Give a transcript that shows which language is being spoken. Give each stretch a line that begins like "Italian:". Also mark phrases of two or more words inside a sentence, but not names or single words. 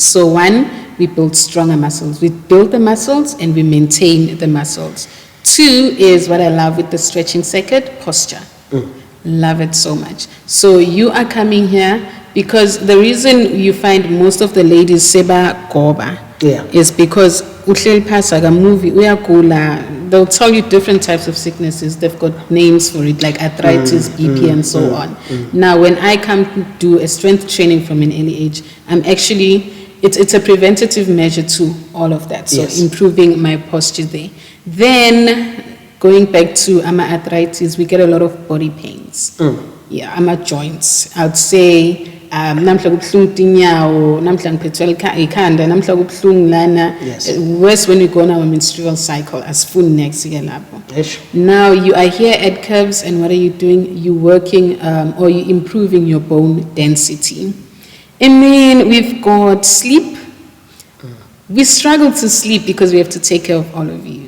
English: So one, we build stronger muscles. We build the muscles and we maintain the muscles. Two is what I love with the stretching circuit, posture. Love it so much. So you are coming here because the reason you find most of the ladies
Swati: seba goba
English: is because
Swati: uhleli phasi akamuvi uyagula.
English: They'll tell you different types of sicknesses. They've got names for it, like arthritis, BP, and so on. Now, when I come to do a strength training from an early age, I'm actually, it's a preventative measure to all of that. So improving my posture there. Then, going back to arthritis, we get a lot of body pains. Yeah, joints. I would say,
Swati: namhla kubuhlungu tinyawo, namhla ngiphethwe ikhanda, namhla kubuhlungu lana.
English: Worse when we go on our menstrual cycle, as full next year. Now you are here at Curves, and what are you doing? You're working or you're improving your bone density. And then we've got sleep. We struggle to sleep because we have to take care of all of you.